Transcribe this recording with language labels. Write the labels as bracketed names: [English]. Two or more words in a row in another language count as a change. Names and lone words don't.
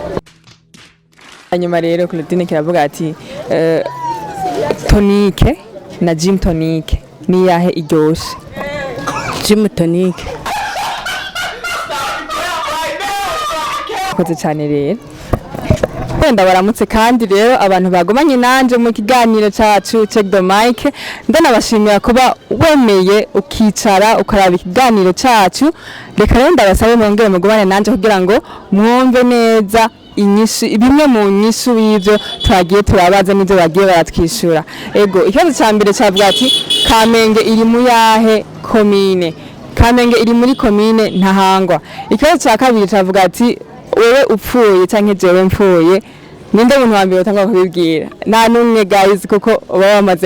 [Rundi] hanyuma rero Claudine kiravuga ati tonique na gin tonique ni yahe iryoshe Gin tonique. urakoze cane rero wenda baramutse kandi rero abantu bagomanye nanje mu kiganiro cacu check the mic ndanabashimira kuba wemeye ukicara ukaraba ikiganiro cacu reka rero ndabasabe mwongere mugumane nanje kugira ngo mwumve neza inyisu bimwe mu nyisu y'ivyo twagiye turabaza n'ivyo bagiye baratwishura ego ikibazo ca mbere cavuga ati Kamenge iri mu yahe komine Kamenge iri muri komine Ntahangwa ikibazo ca kabiri cavuga ati wewe upfuye canke jewe mpfuye ninde muntu wa mbere utanga kubibwira nta numwe guys kuko baba bamaze